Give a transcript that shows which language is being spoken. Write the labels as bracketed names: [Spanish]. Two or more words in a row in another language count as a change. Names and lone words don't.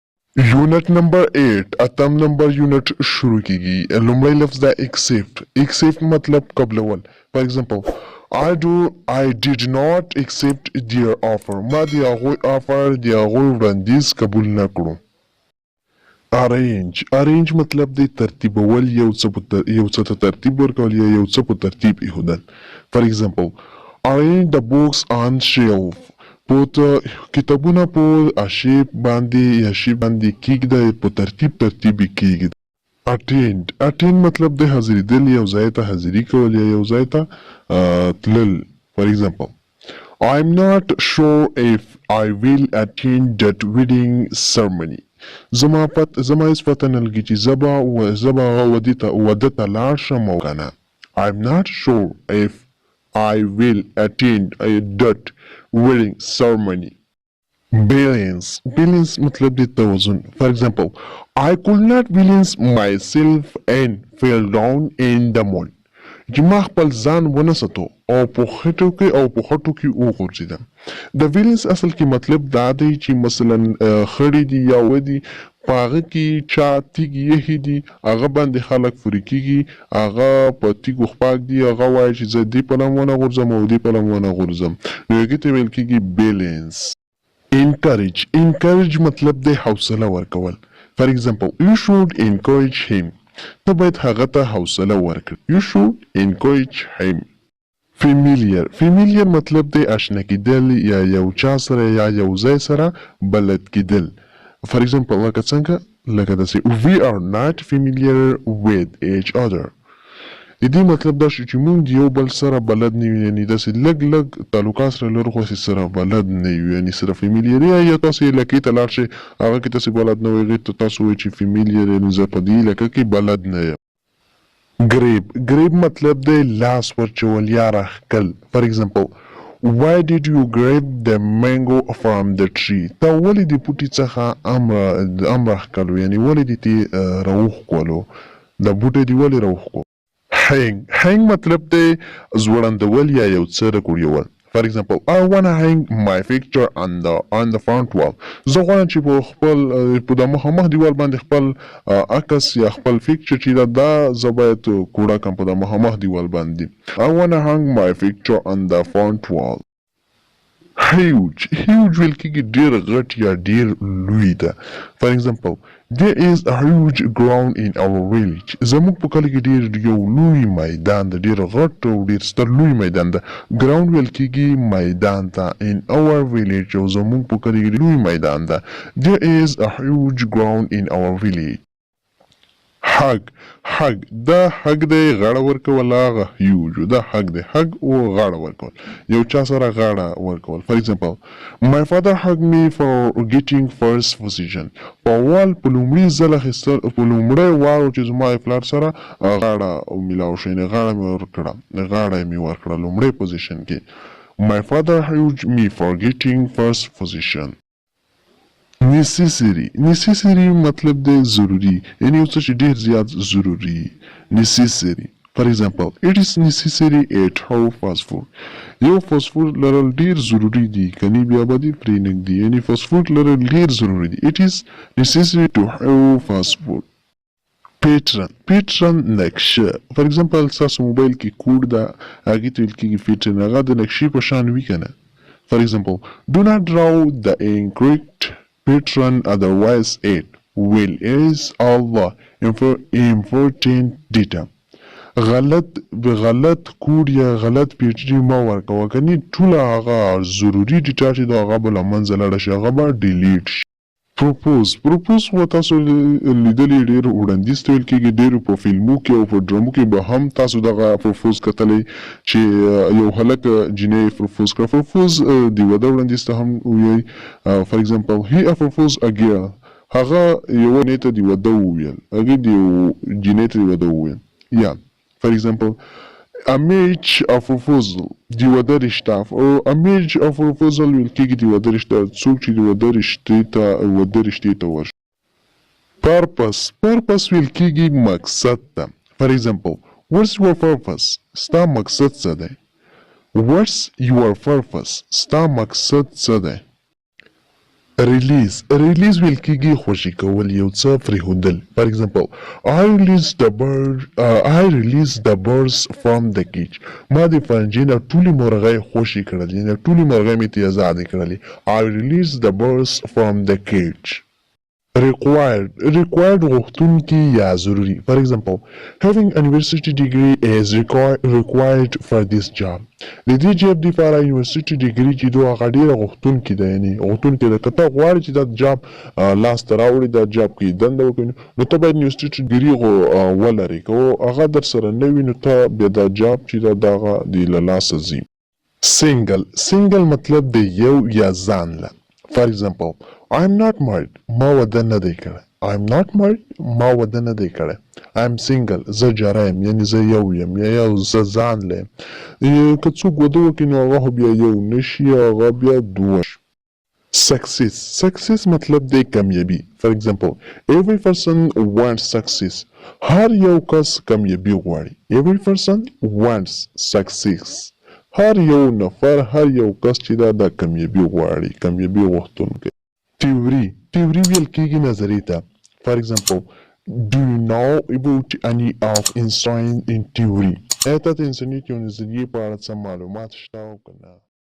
[Pashto] یونټ نمبر 8 اتم نمبر یونټ شروع کیږي. لومړی لفظ دا accept مطلب قبلول. [English] for example I did not accept their offer. [Pashto] ما د هغوی آفر د هغوی وړاندیز قبول نه کړو. arrange مطلب دی ترتیبول، یو څه ته ترتیب ورکول یا یو څه په ترتیب ایښودل. [English] for example arrange the books on shelf. [Pashto] کتابونه په اشیب باندې یا شی باندې کیږده، په ترتیب کیږي. attend مطلب د حاضرېدل، یو ځای ته حاضري کول یا یو ځای ته تلل. [English] for example I'm not sure if I will attend that wedding ceremony. [Pashto] زما هیڅ پته نه لګي چې زه به هغه واده ته لاړ شم او که نه. [English] I'm not sure if I will attend that wedding ceremony. [Pashto] Balance مطلب دی توازن. [English] For example, I could not balance myself and fell down in the mall. [Pashto] چې ما خپل ځان ونه ساتو او په خټو کې وغورځېدم. د ویلنس اصل کې مطلب دا دی چې مثلا خړې دي یا ودي په هغه کې چا تیږې ایښي دي، هغه باندې خلک فوري کېږي، هغه په تیږو خپاک دي، هغه وایي چې زه دې په لم ونه غورځم او دې په لم ونه غورځم، نو هغې ته ویل کېږي بیلنس. encourage مطلب دی حوصله ورکول. [English] for example you should encourage him. [Pashto] ته باید هغه ته حوصله ورکړي. [English] you should encourage him. [Pashto] familiar مطلب دی آشنا کېدل یا یو چا سره یا یو ځای سره بلد کېدل. [English] for example [Pashto] لکه داسې [English] we are not familiar with each other. [Pashto] د دې مطلب دا شو چې موږ د یو بل سره بلد نه یو، یعنې داسې لږ تعلقات سره لرو خو سره بلد نه یو، یعنې سره فیمیلیر یا تاسو علاقې ته لاړ شئ هغه کې تاسې بلد نه وئ، هغې ته تاسو وایئ چې فیمیلیر یعنې زه په دې علاقه کې بلد نه یم. grab مطلب دی لاس ورچول یا راښکل. [English] for example why did you grab the mango from the tree. [Pashto] تا ولې د بوټي څخه ام راښکلو، یعنې ولې دې ترې راوښکولو، د بوټی دې ولې راوښکو. hang مطلب دی زوړندول یا یو څه راکوړیول. [English] for example I wanna hang my picture on the front wall. [Pashto] زه غواړم چې په د مخامخ دیوال باندې خپل عکس یا خپل پکچر چې دا زه باید کوړه کړم په د مخامخ دیوال باندې. [English] I wanna hang my picture on the front wall. [Pashto] huge ویل کېږي ډېر غټ یا ډېر لوی ده. [English] for example there is a huge ground in our village. [Pashto] زموږ په کلي کې ډېر یو لوی میدان ده، ډېر غټ او ډېر ستر لوی میدان ده. ګراوند ویل کېږي میدان ته. [English] in our village [Pashto] او زموږ په کلي کې لوی میدان ده. [English] there is a huge ground in our village. [Pashto] hug دا hug دی غاړه ورکول، هغه huge دا hug دی hug او غاړه ورکول، یو چا سره غاړه ورکول. [English] for example my father hugged me for getting first position. [Pashto] په لومړي ځل اخیستل په لومړی وار چې زما پلار سره غاړه میلاو شو، یعنې غاړه مې ورکړه لومړی پوزیشن کې. [English] my father hugged me for getting first position. [Pashto] necessary مطلب دی ضروری، یعنی یو څه چې ډېر زیات ضروری. [English] necessary. For example, it is necessary at how fast food. [Pashto] یو [English] fast food [Pashto] لرل ډېر ضروری دی، کني بیا به دې پرې نږدي، یعنی [English] fast food [Pashto] لرل ډېر ضروری دی. [English] it is necessary to have fast food. [Pashto] پیټرن نقشه. [English] for example [Pashto] ستاسو موبایل کې کوډ ده، هغې ته ویل کېږي پیټرن، هغه د نقشې په شان وي که نه. [English] for example do not draw the incorrect pattern otherwise it will erase all the important data. [Pashto] غلط کوډ یا غلط پیټرن مه ورکوه، کني ټوله هغه ضروري ډیټا چې د هغه به له منځه لاړه شي هغه به ډیلیټ شي. پروپوز خو تاسو لیدلی ډېر وړاندیز ته ویل کېږي، ډېرو په فلمو کې او په ډرامو کې به هم تاسو دغه پروپوز کتلی چې یو هلک جینۍ پروپوز کړه. پروپوز د واده وړاندیز ته هم ووایي. [English] for example he proposed a girl. [Pashto] هغه یوه جینۍ ته د واده وویل، هغې د یو جینۍ ته د واده وویل. یا [English] for example a marriage of proposal [Pashto] د واده رشته، او [English] a marriage of proposal [Pashto] ویل کېږي د واده رشته، څوک چې د واده رشتې ته ورشي. purpose ویل کېږي مقصد ته. [English] for example what's your purpose. [Pashto] ستا مقصد څه دی. [English] what's your purpose. [Pashto] ستا مقصد څه دی. ریلیز ویل کیږي خوشي کول یو څه پرېښودل. [English] for example I release the birds from the cage. [Pashto] ما د پنجې نه ټولې مرغۍ خوشي کړلې، یعنې ټولې مرغۍ مې ترې ازادې کړلې. [English] I release the birds from the cage. [Pashto] required غوښتونکي یا ضروري. [English] For example, having a university degree is required for this job. [Pashto] د دې جاب لپاره [English] university degree [Pashto] چې دوه هغه ډېره غوښتونکې ده، یعنې غوښتونکې ده. که ته غواړې چې دا جاب لاسته راوړې، دا جاب کې دنده وکړې، نو ته باید [English] university degree [Pashto] ولرې. که هغه در سره نه وي نو ته بیا دا جاب چې ده د هغه د له لاسه ځي. سنګل مطلب د یو یا ځان له. [English] For example, I'm not married. [Pashto] ما واده نه دی کړی. [English] I'm not married. [Pashto] ما واده نه دی کړی. [English] I'm single. [Pashto] زه جاره یم، یعنې زه یو یم یا یو زه ځان له یم. که څوک واده وکړي نو هغه خو بیا یو نه شي، هغه بیا دوه شي. Success مطلب دی کامیابي. [English] For example, every person wants success. [Pashto] هر یو کس کامیابي غواړي. [English] Every person wants success. [Pashto] هر یو نفر، هر یو کس چې دا د کامیابي غواړي، کامیابي غوښتونکی. تیوري ویل کېږي نظریې ته. [English] For example, do you know about any of Einstein in theory? [Pashto] آیا ته د انسانیت یو نظریې په اړه څه معلومات شته او که نه؟